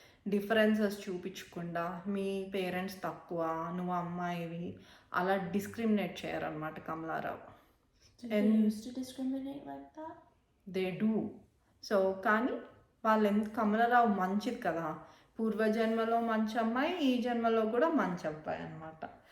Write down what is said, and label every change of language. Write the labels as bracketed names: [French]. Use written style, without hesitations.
[Telugu] Differences చూపించకుండా మీ parents తక్కువ, నువ్వు అమ్మాయివి అలా discriminate చేయరనమాట కమలారావు. [English] They used to discriminate like that? They do. [Telugu] So కానీ కమలారావు మంచిది కదా, పూర్వజన్మలో మంచి అమ్మాయి, ఈ జన్మలో కూడా మంచి అబ్బాయి అనమాట.